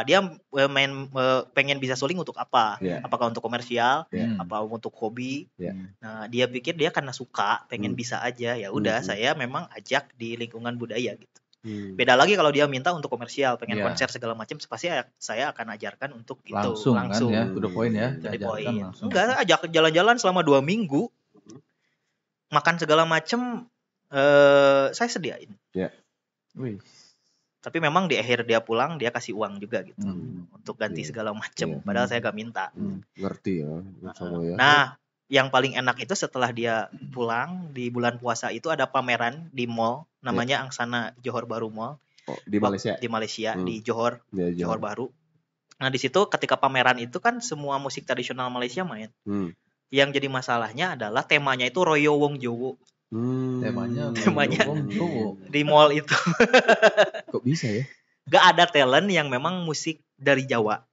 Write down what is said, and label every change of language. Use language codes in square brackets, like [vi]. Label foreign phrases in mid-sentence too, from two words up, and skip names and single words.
[id] Dia pengen bisa suling untuk apa? Apakah untuk komersial? Apa untuk hobi? Nah dia pikir dia karena suka, pengen bisa aja. Ya udah saya memang ajak di lingkungan budaya gitu. Beda lagi kalau dia minta untuk komersial, pengen konser segala macam, pasti saya akan ajarkan untuk langsung, itu langsung. Kan ya, [en] to the point ya. [id] Enggak, ajak jalan-jalan selama 2 minggu, makan segala macam, saya sediain. Tapi memang di akhir dia pulang dia kasih uang juga gitu untuk ganti segala macam. Padahal saya gak minta. Ngerti ya. Nah, yang paling enak itu setelah dia pulang di bulan puasa itu ada pameran di mall namanya Angsana Johor Bahru Mall. Di Malaysia. Di Malaysia di Johor. Johor Bahru. Nah, di situ ketika pameran itu kan semua musik tradisional Malaysia main. Yang jadi masalahnya adalah temanya itu Royo Wong Jowo. Temanya Wong Jowo di mall itu. Kok bisa ya? Gak ada talent yang memang musik dari Jawa.